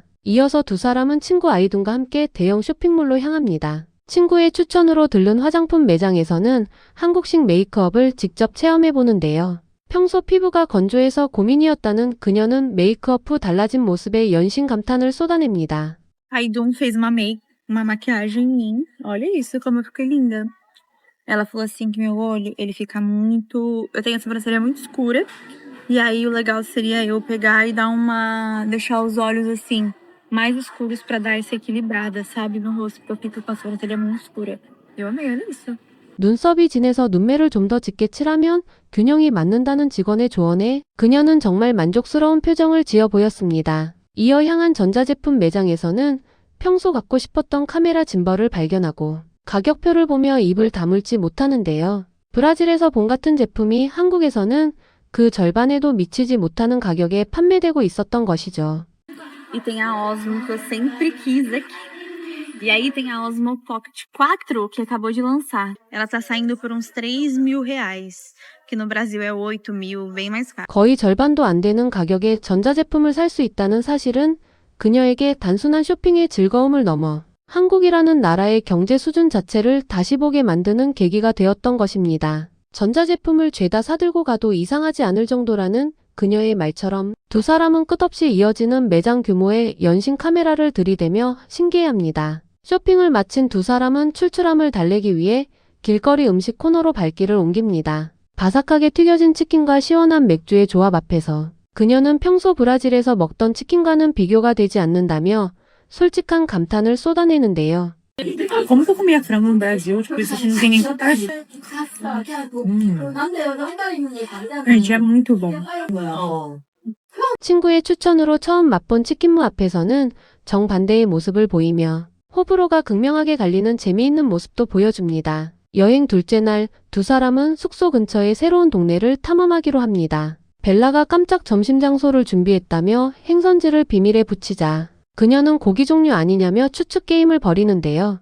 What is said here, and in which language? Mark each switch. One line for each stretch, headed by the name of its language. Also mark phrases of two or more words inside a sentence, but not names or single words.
Korean: 이어서 두 사람은 친구 아이둔과 함께 대형 쇼핑몰로 향합니다. 친구의 추천으로 들른 화장품 매장에서는 한국식 메이크업을 직접 체험해보는데요. 평소 피부가 건조해서 고민이었다는 그녀는 메이크업 후 달라진 모습에 연신 감탄을 쏟아냅니다.
Portuguese: A Aidun fez uma maquiagem em mim. Olha isso, como eu fiquei linda. Ela falou assim que meu olho, ele fica muito... Eu tenho a sobrancelha muito escura. E aí o legal seria eu pegar e deixar os olhos assim, mais escuros pra dar essa equilibrada, sabe? No rosto, porque eu fico com a sobrancelha muito escura. Eu amei, olha isso.
Korean: 눈썹이 진해서 눈매를 좀 더 짙게 칠하면 균형이 맞는다는 직원의 조언에 그녀는 정말 만족스러운 표정을 지어 보였습니다. 이어 향한 전자제품 매장에서는 평소 갖고 싶었던 카메라 짐벌을 발견하고 가격표를 보며 입을 다물지 못하는데요. 브라질에서 본 같은 제품이 한국에서는 그 절반에도 미치지 못하는 가격에 판매되고 있었던 것이죠.
Portuguese: E tem a Osmo que eu sempre quis aqui. E aí tem a Osmo Pocket 4 que acabou de lançar. Ela tá saindo por uns 3.000 reais, que no Brasil é 8.000, bem mais caro.
Korean: 거의 절반도 안 되는 가격에 전자제품을 살 수 있다는 사실은 그녀에게 단순한 쇼핑의 즐거움을 넘어 한국이라는 나라의 경제 수준 자체를 다시 보게 만드는 계기가 되었던 것입니다. 전자제품을 죄다 사들고 가도 이상하지 않을 정도라는 그녀의 말처럼 두 사람은 끝없이 이어지는 매장 규모의 연신 카메라를 들이대며 신기해합니다. 쇼핑을 마친 두 사람은 출출함을 달래기 위해 길거리 음식 코너로 발길을 옮깁니다. 바삭하게 튀겨진 치킨과 시원한 맥주의 조합 앞에서 그녀는 평소 브라질에서 먹던 치킨과는 비교가 되지 않는다며 솔직한 감탄을 쏟아내는데요.
Portuguese: Como que eu comia frango no Brasil? Tipo, isso não tem nem vontade. Gente, é muito bom.
Korean: 친구의 추천으로 처음 맛본 치킨무 앞에서는 정반대의 모습을 보이며 호불호가 극명하게 갈리는 재미있는 모습도 보여줍니다. 여행 둘째 날 두 사람은 숙소 근처의 새로운 동네를 탐험하기로 합니다. 벨라가 깜짝 점심 장소를 준비했다며 행선지를 비밀에 붙이자 그녀는 고기 종류 아니냐며 추측 게임을 벌이는데요.